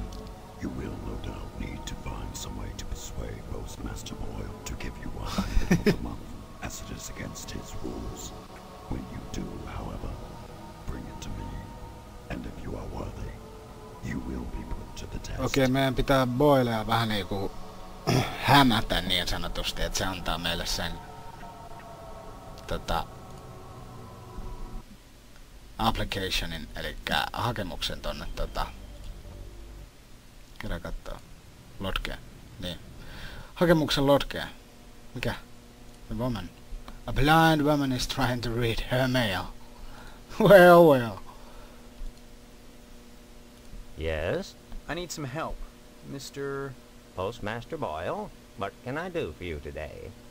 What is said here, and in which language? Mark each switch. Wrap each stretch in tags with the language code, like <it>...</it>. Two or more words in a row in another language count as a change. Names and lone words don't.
<en>You will no doubt need to find some way to persuade Postmaster Boyle to give you $100 a month, as it is against his rules. When you do, however, bring it to me, and if you are worthy, you will be put to the test.</en> <fi>Okei, meidän pitää Boylea vähän niinku hämätä niin sanotusti, että se antaa meille sen applicationin, eli hakemuksen tonne kerran kattoo. Lodgeen. Niin. Hakemuksen lodgeen. Mikä?</fi> <en>The woman. A blind woman is trying to read her mail. Well. Yes? I need some help. Mr. Postmaster Boyle, what can I do for you today?</en>